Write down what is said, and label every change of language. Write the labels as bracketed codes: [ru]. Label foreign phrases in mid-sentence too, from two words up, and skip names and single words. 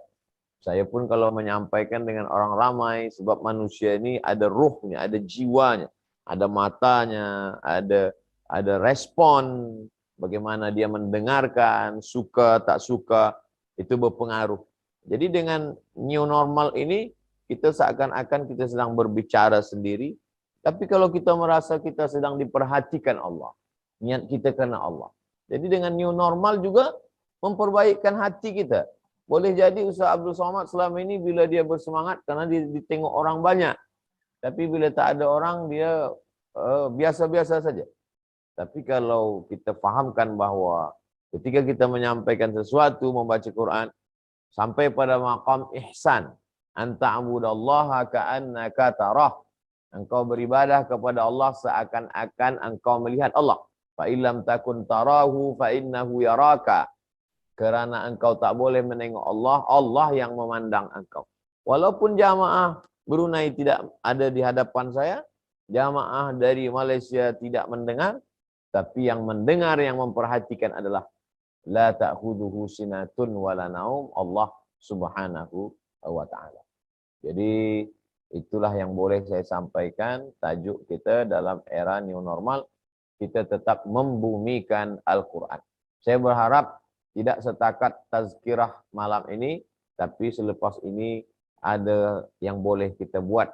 [ms] Saya pun kalau menyampaikan dengan orang ramai, sebab manusia ini ada ruhnya, ada jiwanya, ada matanya, ada respon, bagaimana dia mendengarkan, suka, tak suka, itu berpengaruh. Jadi dengan [en] new normal [ms] ini, kita seakan-akan kita sedang berbicara sendiri, tapi kalau kita merasa kita sedang diperhatikan Allah, niat kita karena Allah. Jadi dengan [en] new normal [ms] juga memperbaikkan hati kita. Boleh jadi Ustaz Abdul Somad selama ini bila dia bersemangat karena dia ditengok orang banyak. Tapi bila tak ada orang dia biasa-biasa saja. Tapi kalau kita fahamkan bahawa ketika kita menyampaikan sesuatu, membaca Quran, sampai pada maqam ihsan. [ar] أن تعبد الله كأنك تراه. [ms] Engkau beribadah kepada Allah seakan-akan engkau melihat Allah. [ar] فإن لم تكن تراه فإنه يراك. [ms] Kerana engkau tak boleh menengok Allah, Allah yang memandang engkau. Walaupun jamaah Brunei tidak ada di hadapan saya, jamaah dari Malaysia tidak mendengar, Tapi yang mendengar, yang memperhatikan adalah [ar] لا تأخذه سنة ولا نوم, [ms] Allah [ar] سبحانه وتعالى. [ms] Jadi itulah yang boleh saya sampaikan tajuk kita dalam era [en] new normal, [ms] kita tetap membumikan Al-Qur'an. Saya berharap tidak setakat tazkirah malam ini, tapi selepas ini ada yang boleh kita buat.